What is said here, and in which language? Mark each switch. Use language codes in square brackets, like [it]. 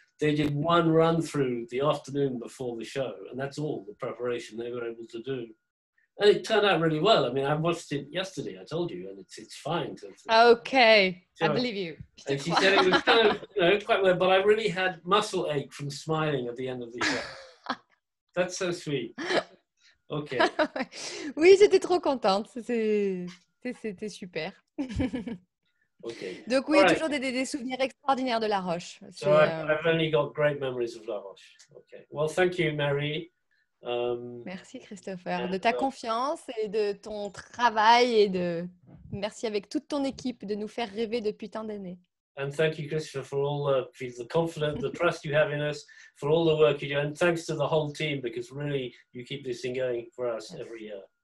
[en] They did one run through the afternoon before the show, and that's all the preparation they were able to do. And it turned out really well. I mean, I watched it yesterday, I told you, and it's fine. Okay, I believe you. And she said it was kind of, quite well, but I really had muscle ache from smiling at the end of the show. That's so sweet. Okay. [fr] Oui, j'étais trop contente. C'était super. [en] Okay. [fr] Donc oui, toujours des souvenirs extraordinaires de La Roche. [en] So I've only got great memories of La Roche. Okay. Well, thank you, Mary. [fr] Merci Christopher de ta confiance et de ton travail et merci avec toute ton équipe de nous faire rêver depuis tant d'années. [en] And thank you, Christopher, for all the confidence, the trust you have in us, for all the work you do, and thanks to the whole team because really you keep this thing going for us every year.